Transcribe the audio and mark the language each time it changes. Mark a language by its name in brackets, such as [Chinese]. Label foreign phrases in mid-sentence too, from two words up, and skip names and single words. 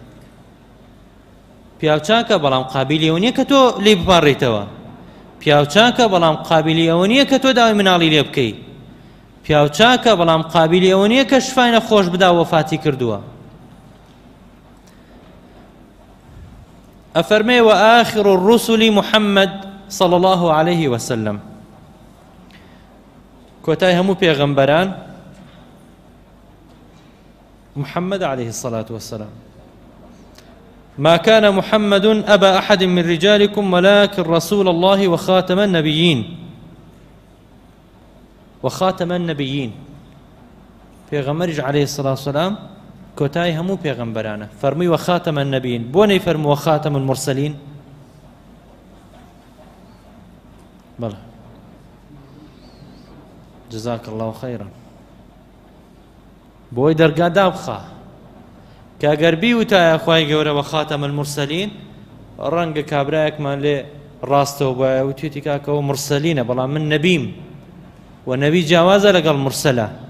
[Central Kurdish] پیاو چاکە بەڵام قابیلی ئەوە نییە کە تۆ لێی بپاڕیتەوە پیاو چاکە بەڵام قابیلی ئەوە نییە کە تۆ داوای مناڵی لێ بکەی پیاو چاکە بەڵام قابیلی ئەوە نییە کە شفای نەخۆش بدا وەفاتی کردووە [Arabic] ئەفەرمێ وآخر الرسل محمد صلى الله عليه وسلم [Central Kurdish] کۆتای هەموو پێغەمبەران [Arabic] محمد عليه الصلاة والسلام ما كان محمد أبا أحد من رجالكم ولكن رسول الله وخاتم النبيين وخاتم النبيين پێغەمبەریش عليه الصلاة والسلام [Central Kurdish] کۆتای هەموو پێغەمبەرانە فەرمووی [Arabic] وخاتم النبيين [Central Kurdish] بۆ نەیفەرمووە [Arabic] وخاتم المرسلين [Central Kurdish] بەڵێ [Arabic] جزاك الله خيرا [Central Kurdish] بۆی دەرگا دابخە کە ئەگەر بیوتایە خوای گەورە [Arabic] وەخاتەم المرسەلین [Central Kurdish] ڕەنگە کابرایەکمان لێ ڕاستەوە بایە وتێتی کاکەوە مرسەلینە بەڵام من نەبیم و نەبی جیاوازە لەگەڵ مرسەلە